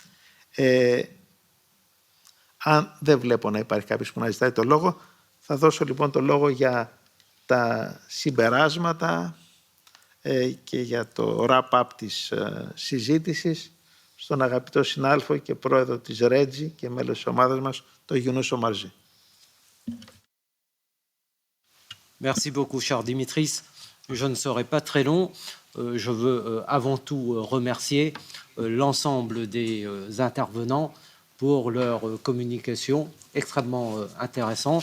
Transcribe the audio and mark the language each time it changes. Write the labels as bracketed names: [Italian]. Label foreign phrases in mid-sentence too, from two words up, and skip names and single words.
[Greek] Αν δεν βλέπω να υπάρχει κάποιος που να ζητάει το λόγο, θα δώσω λοιπόν το λόγο για τα συμπεράσματα και για το wrap-up της συζήτησης στον αγαπητό συνάδελφο και πρόεδρο της REGI και μέλος της ομάδας μας, το Younous Omarjee. [French] Merci beaucoup, cher Dimitris. Je ne serai pas très long. Je veux avant tout remercier l'ensemble des intervenants pour leur communication extrêmement intéressante.